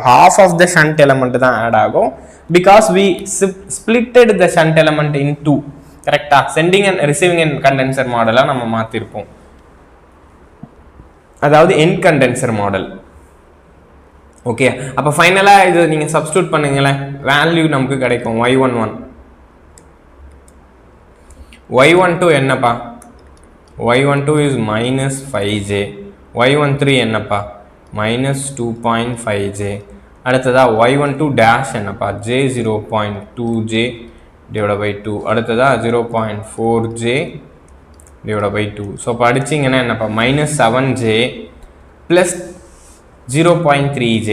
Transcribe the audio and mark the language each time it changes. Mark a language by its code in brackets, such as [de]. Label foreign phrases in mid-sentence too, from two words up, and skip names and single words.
[en] half of the shunt element [ta] தான் ஆட் ஆகும். [en] because we splitted the shunt element in 2. [ta] கரெக்டா? [en] sending and receiving and condenser modela [ta] நம்ம மாத்திருப்போம், அதாவது [en] end condenser model. [ta] ஓகே, அப்போ ஃபைனலாக இது நீங்கள் சப்ஸ்டியூட் பண்ணுங்களேன், வேல்யூ நமக்கு கிடைக்கும். y11 y12 என்னப்பா? [en] y12 is -5J. [ta] y13 என்னப்பா? -2.5J. அடுத்ததா y12 டேஷ் என்னப்பா? J0.2J [en] divided by 2. அடுத்ததா 0.4J divided by 2. [ta] ஸோ இப்போ அடிச்சிங்கன்னா என்னப்பா? -7J ப்ளஸ் 0.3J.